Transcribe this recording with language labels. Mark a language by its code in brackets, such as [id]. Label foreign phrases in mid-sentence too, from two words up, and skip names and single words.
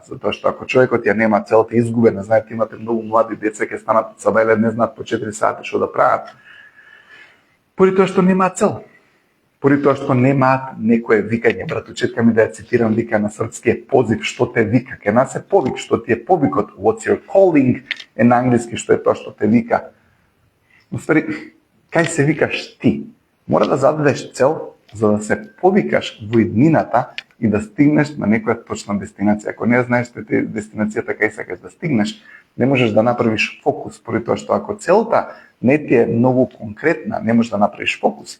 [mk] Затоа што ако човекот ја нема целта изгубена, знаете, имате многу млади деца ќе станат од сабајле, не знаат по 4 сати што да прават. Поради тоа што немаат цел. Поради тоа што немаат некое викање. Братучетка ми да ја цитирам, вика на српски е позив, што те вика. Ке нас е повик, што ти е повикот. [en] What's your calling? [mk] Е на англиски што е тоа што те вика. Но ствари, кај се викаш ти? Мора да зададеш цел за да се повикаш во иднината и да стигнеш на некоја точна дестинација. Ако не знаеш дестинацијата кај сакаш да стигнеш, не можеш да направиш фокус, поради тоа што ако целта не ти е многу конкретна, не можеш да направиш фокус.